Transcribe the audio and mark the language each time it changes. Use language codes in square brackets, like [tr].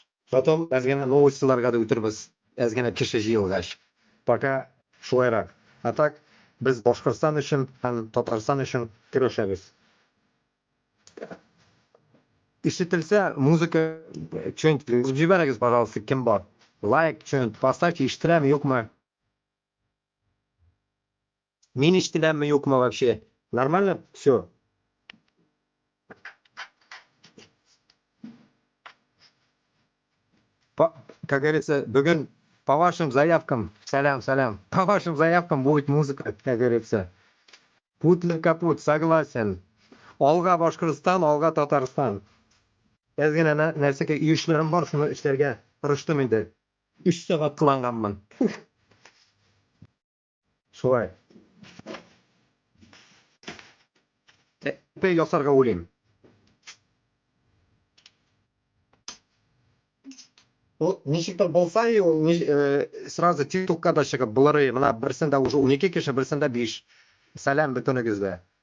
[ru] Потом [tt] әзгәнә новостьларга да үтербез. Әзгәнә кеше җыелгач. [ru] Пока [tt] шулайрак. А так без Башкортстан өчен һәм Татарстан өчен көрәшәбез. Ишетелсә, музыка [ru] что-нибудь [tt] җибәрегез, [ru] пожалуйста, [tt] кем бар. [ru] Лайк что-нибудь поставьте, [tt] ишетеләме, юкмы? Мин ишетеләме, юкмы [ru] вообще? Нормально? Все. Как говорится, [tt] бүген [ru] по вашим заявкам, салям, по вашим заявкам будет музыка, как говорится. [tt] Пут ли капут, [ru] согласен. [tt] Алга Башкортстан, алга Татарстан. Әзгәнә нәрсәкә иешләрем бар, шуны эшләргә тырыштым инде. 3 сәгать кыланганмын. Шулай. Пей ясарга уйлыйм. Ничектер булса, [ru] сразу [tt] TikTokка да чыгып булырый. Менә берсендә [ru] уже [tt] 12 кеше, берсендә 5. Салам бөтенегездә.